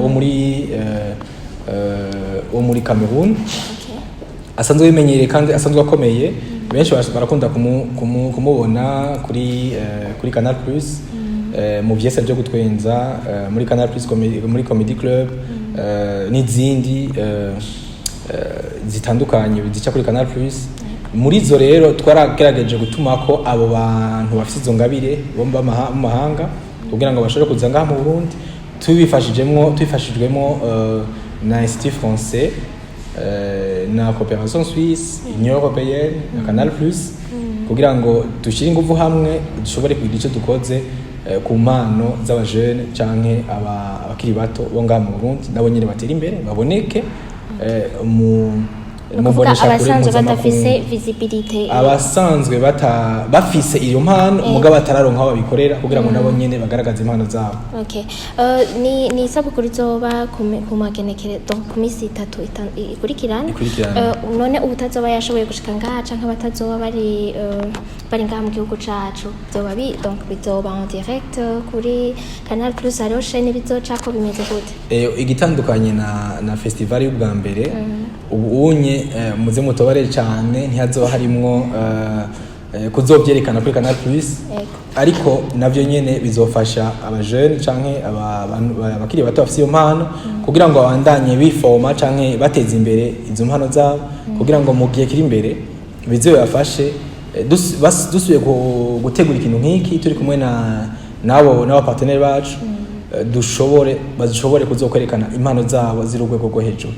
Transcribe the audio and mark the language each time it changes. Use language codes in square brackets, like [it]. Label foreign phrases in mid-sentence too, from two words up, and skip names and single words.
[rn] wo muri Cameroon asanzwe bimenyereye kandi asanzwe akomeye benshi barakunda kumubona kuri Canal Plus mu byese byo gutwenza muri Canal Plus muri Comedy Club n'izindi zitandukanye zica kuri Canal Plus. Muri zo rero twaragerageje gutuma ko abo bantu bafite izo ngabire bo mu mahanga kugira ngo bashobore kuza ngaha mu Burundi twifashijwemo na Institut Français na Coopération Suisse, Union Européenne na Canal Plus kugira ngo dushire ingufu hamwe dushobore kugira icyo dukoze ku mpano z'abajene canke abakiri bato bo ngaha mu Burundi nabo nyine batera imbere baboneke abasanzwe badafise visibility abasanzwe bafise iyo mpano mugabo batararonka aho babikorera kugira ngo nabo nyene bagaragaze impano zabo. Okay. Ni isabukuru izoba ku magenekere donc ku minsi 3 ikurikirana. None ubutazoba yashoboye gushika ngaha canke batazoba bari ngaha mu gihugu cacu zoba donc bizoba [fr] en direct [rn] kuri Canal Plus hariho chaîne bizoca ko bimeze gute? Igitandukanye na festival y'ubwa mbere ubu unye muze mutobare cyane ntihazoba harimwo kuzobyerekana kuri Canal Plus ariko navyo nyene bizofasha abajene canke abakiri bato bafite iyo mpano kugira ngo abandanye biforma canke bateze imbere izo mpano zabo kugira ngo mu gihe kiri imbere bizobafashe dusubiye gutegura ikintu nk'iki turi kumwe n'aba partenaire bacu bashobore kuzokwerekana impano zabo ziri urwego rwo hejuru.